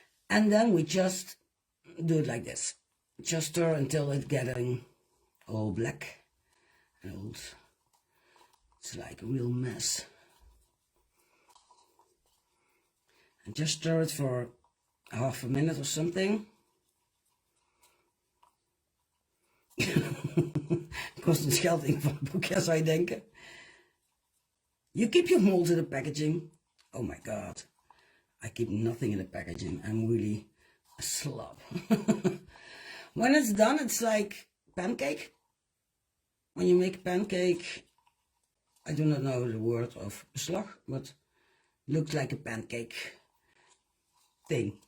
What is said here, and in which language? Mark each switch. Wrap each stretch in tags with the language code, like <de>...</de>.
<en>And then we just do it like this. Just stir until it's getting all black and old. It's like a real mess. And just stir it for half a minute or something.</en> <nl>Kost het geld in van het boekje, zou je denken.</nl> <en>You keep your molds in the packaging. Oh my god. I keep nothing in the packaging. I'm really a slob. When it's done, it's like pancake. When you make pancake, I do not know the word of beslag, but looks like a pancake thing.</en>